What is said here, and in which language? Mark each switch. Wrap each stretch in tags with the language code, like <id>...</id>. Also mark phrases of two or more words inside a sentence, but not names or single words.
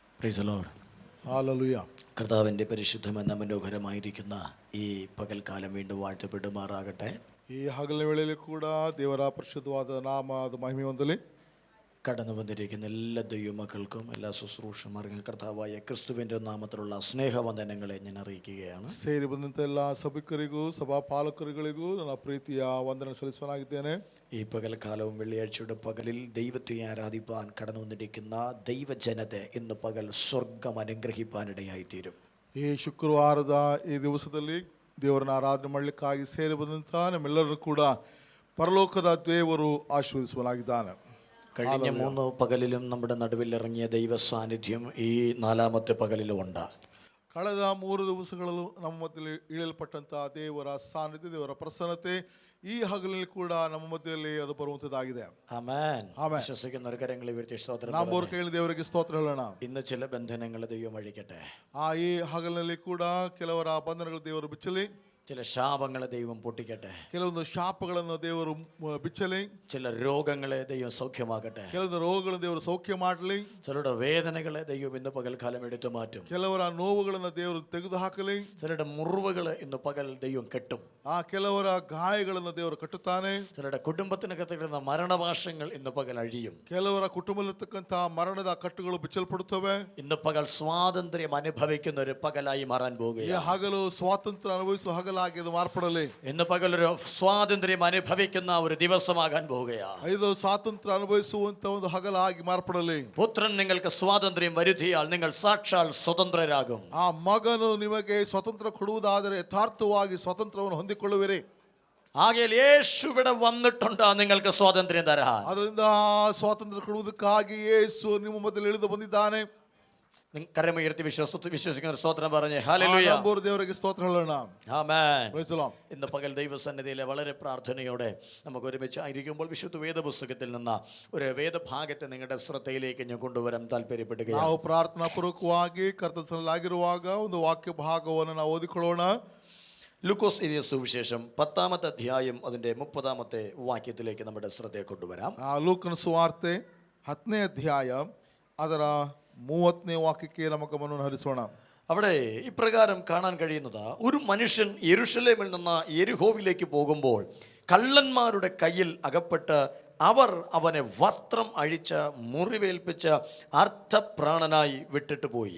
<en>Praise the Lord.</en> <ml>ഹല്ലേലൂയ. കർത്താവിൻ്റെ പരിശുദ്ധമെന്ന മനോഹരമായിരിക്കുന്ന ഈ പകൽക്കാലം വീണ്ടും വാഴ്ത്തപ്പെടുമാറാകട്ടെ.</ml> <kn>ಈ ಹಗಲಿನ ವೇಳೆಯಲ್ಲಿ ಕೂಡ ದೇವರ ಪರಿಶುದ್ಧವಾದ ನಾಮ ಅದು ಮಹಿಮೆ ಹೊಂದಲಿ.</kn> <ml>കടന്നു വന്നിരിക്കുന്ന എല്ലാ ദൈവമക്കൾക്കും എല്ലാ ശുശ്രൂഷമാർക്കും കർത്താവായ ക്രിസ്തുവിൻ്റെ നാമത്തിലുള്ള സ്നേഹവന്ദനങ്ങളെ ഞാൻ അറിയിക്കുകയാണ്.</ml> <kn>ಸೇರಿ ಬಂದಂಥ ಎಲ್ಲ ಸಭಿಕರಿಗೂ ಸಭಾ ಪಾಲಕರುಗಳಿಗೂ ನನ್ನ ಪ್ರೀತಿಯ ವಂದನೆ ಸಲ್ಲಿಸುವನಾಗಿದ್ದೇನೆ.</kn> <ml>ഈ പകൽക്കാലവും വെള്ളിയാഴ്ചയുടെ പകലിൽ ദൈവത്തെ ആരാധിപ്പാൻ കടന്നു വന്നിരിക്കുന്ന ദൈവജനത്തെ ഇന്ന് പകൽ സ്വർഗം അനുഗ്രഹിപ്പാനിടയായിത്തീരും.</ml> <kn>ಈ ಶುಕ್ರವಾರದ ಈ ದಿವಸದಲ್ಲಿ ದೇವರನ್ನ ಆರಾಧನೆ ಮಾಡಲಿಕ್ಕಾಗಿ ಸೇರಿ ಬಂದಂಥ ನಮ್ಮೆಲ್ಲರೂ ಕೂಡ ಪರಲೋಕದ ದೇವರು ಆಶೀರ್ವದಿಸುವನಾಗಿದ್ದಾನೆ.</kn> <ml>കഴിഞ്ഞ 3 പകലിലും നമ്മുടെ നടുവിൽ ഇറങ്ങിയ ദൈവ സാന്നിധ്യം ഈ 4ാമത്തെ പകലിലും ഉണ്ട്.</ml> <kn>ಕಳೆದ 3 ದಿವಸಗಳಲ್ಲೂ ನಮ್ಮ ಮಧ್ಯದಲ್ಲಿ ಇಳಿಯಲ್ಪಟ್ಟಂತಹ ದೇವರ ಸಾನ್ನಿಧ್ಯ, ದೇವರ ಪ್ರಸನ್ನತೆ ಈ ಹಗಲಿನಲ್ಲಿ ಕೂಡ ನಮ್ಮ ಮಧ್ಯದಲ್ಲಿ ಅದು ಬರುವಂತದ್ದಾಗಿದೆ.</kn> <ml>ആമേൻ. വിശ്വസിക്കുന്നവർ കരങ്ങളെ ഉയർത്തി സ്തോത്രം</ml> <kn>ನಾವು ಅವ್ರ ಕೈಯಲ್ಲಿ ದೇವರಿಗೆ ಸ್ತೋತ್ರ ಹೇಳೋಣ.</kn> <ml>ഇന്ന് ചില ബന്ധനങ്ങൾ ദൈവം അഴിക്കട്ടെ.</ml> <kn>ಈ ಹಗಲಿನಲ್ಲಿ ಕೂಡ ಕೆಲವರ ಬಂಧನಗಳು ದೇವರು ಬಿಚ್ಚಲಿ.</kn> <ml>ചില ശാപങ്ങളെ ദൈവം പൊട്ടിക്കട്ടെ.</ml> <kn>ಕೆಲವೊಂದು ಶಾಪಗಳನ್ನು ದೇವರು ಬಿಚ್ಚಲಿ.</kn> <ml>ചില രോഗങ്ങളെ ദൈവം സൗഖ്യമാക്കട്ടെ.</ml> <kn>ಕೆಲವೊಂದು ರೋಗಗಳನ್ನು ದೇವರು ಸೌಖ್ಯ ಮಾಡಲಿ.</kn> <ml>ചിലരുടെ വേദനകളെ ദൈവം ഇന്ന് പകൽക്കാലം എടുത്തു മാറ്റും.</ml> <kn>ಕೆಲವರ ನೋವುಗಳನ್ನು ದೇವರು ತೆಗೆದು ಹಾಕಲಿ.</kn> <ml>ചിലരുടെ മുറിവുകളെ ഇന്ന് പകൽ ദൈവം കെട്ടും.</ml> <kn>ಕೆಲವರ ಗಾಯಗಳನ್ನು ದೇವರು ಕಟ್ಟುತ್ತಾನೆ.</kn> <ml>ചിലരുടെ കുടുംബത്തിനകത്ത് കിടന്ന മരണവാശങ്ങൾ ഇന്ന് പകൽ അഴിയും.</ml> <kn>ಕೆಲವರ ಕುಟುಂಬದಲ್ಲಿರ್ತಕ್ಕಂತಹ ಮರಣದ ಕಟ್ಟುಗಳು ಬಿಚ್ಚಲ್ಪಡುತ್ತವೆ.</kn> <ml>ഇന്ന് പകൽ സ്വാതന്ത്ര്യം അനുഭവിക്കുന്ന ഒരു പകലായി മാറാൻ</ml> <kn>ಈ</kn> <ml>പോവുകയാണ്.</ml> <kn>ಹಗಲು ಸ್ವಾತಂತ್ರ್ಯ ಅನುಭವಿಸುವ ಹಗಲಾಗಿ ಅದು ಮಾರ್ಪಡಲಿ.</kn> <ml>ഇന്ന് പകൽ ഒരു സ്വാതന്ത്ര്യം അനുഭവിക്കുന്ന ഒരു ദിവസമാകാൻ പോവുകയാണ്.</ml> <kn>ಇದು ಸ್ವಾತಂತ್ರ್ಯ ಅನುಭವಿಸುವಂತ ಒಂದು ಹಗಲಾಗಿ ಮಾರ್ಪಡಲಿ.</kn> <ml>പുത്രൻ നിങ്ങൾക്ക് സ്വാതന്ത്ര്യം വരുത്തിയാൽ നിങ്ങൾ സാക്ഷാൽ സ്വതന്ത്രരാകും.</ml> <kn>ಆ ಮಗನು ನಿಮಗೆ ಸ್ವತಂತ್ರ ಕೊಡುವುದಾದರೆ ಯಥಾರ್ಥವಾಗಿ ಸ್ವತಂತ್ರವನ್ನು ಹೊಂದಿಕೊಳ್ಳುವಿರಿ.</kn> <ml>ആകയാൽ യേശു ഇവിടെ വന്നിട്ടുണ്ട് നിങ്ങൾക്ക് സ്വാതന്ത്ര്യം തരാൻ.</ml> <kn>ಅದರಿಂದ ಸ್ವಾತಂತ್ರ್ಯ ಕೊಡುವುದಕ್ಕಾಗಿ ಯೇಸು ನಿಮ್ಮ ಮಧ್ಯದಲ್ಲಿ ಇಳಿದು ಬಂದಿದ್ದಾನೆ.</kn> <ml>കരമുയർത്തി വിശ്വസിക്കുന്ന സ്തോത്രം പറഞ്ഞേ ഹല്ലേലൂയ.</ml> <kn>ದೇವರಿಗೆ ಸ್ತೋತ್ರ ಹೇಳೋಣ.</kn> <ml>ആമേൻ.</ml> <en>Praise the Lord.</en> <ml>ഇന്ന് പകൽ ദൈവസന്നിധിയിലെ വളരെ പ്രാർത്ഥനയോടെ നമുക്ക് ഒരുമിച്ച് ആയിരിക്കുമ്പോൾ വിശുദ്ധ വേദപുസ്തകത്തിൽ നിന്ന് ഒരു വേദഭാഗത്തെ നിങ്ങളുടെ ശ്രദ്ധയിലേക്ക് ഞാൻ കൊണ്ടുവരാൻ താല്പര്യപ്പെടുകയാണ്.</ml> <kn>ನಾವು ಪ್ರಾರ್ಥನಾ ಪೂರ್ವಕವಾಗಿ ಕರ್ತನಾಗಿರುವಾಗ ಒಂದು ವಾಕ್ಯ ಭಾಗವನ್ನು ನಾವು ಓದಿಕೊಳ್ಳೋಣ.</kn> <ml>ലൂക്കോസ് എഴുതിയ സുവിശേഷം 10ാമത്തെ അധ്യായം അതിന്റെ 30ാമത്തെ വാക്യത്തിലേക്ക് നമ്മുടെ ശ്രദ്ധയെ കൊണ്ടുവരാം.</ml> <kn>ಲೂಕನ ಸುವಾರ್ತೆ 10ನೇ ಅಧ್ಯಾಯ ಅದರ 30ನೇ ವಾಕ್ಯಕ್ಕೆ ನಮ್ಮ ಗಮನವನ್ನು ಹರಿಸೋಣ.</kn> <ml>അവിടെ ഇപ്രകാരം കാണാൻ കഴിയുന്നത്, ഒരു മനുഷ്യൻ യെരുശലേമിൽ നിന്ന് യെരിഹോവിലേക്ക് പോകുമ്പോൾ കള്ളന്മാരുടെ കയ്യിൽ അകപ്പെട്ട് അവർ അവനെ വസ്ത്രം അഴിച്ച് മുറിവേൽപ്പിച്ച് അർത്ഥപ്രാണനായി വിട്ടിട്ട് പോയി.</ml>